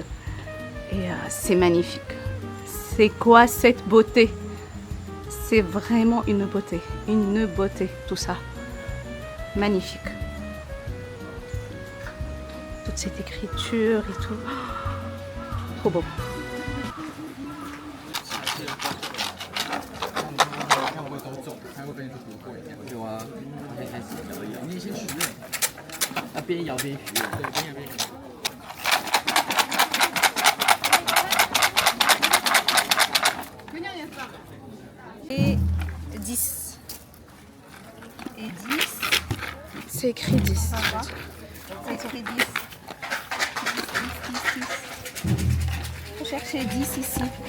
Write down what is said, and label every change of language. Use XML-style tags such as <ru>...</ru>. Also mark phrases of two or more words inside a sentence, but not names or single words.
<fr>Et c'est magnifique. C'est quoi cette beauté? C'est vraiment une beauté, tout ça. Magnifique. Toute cette écriture et tout. Oh, trop beau.</fr> <zh>有啊，可以开始摇一摇。你先许愿，要边摇边许愿，对，边摇边许愿。</zh> <fr>Et 10. Et 10. C'est écrit 10. C'est écrit 10. Il faut chercher 10 ici.</fr>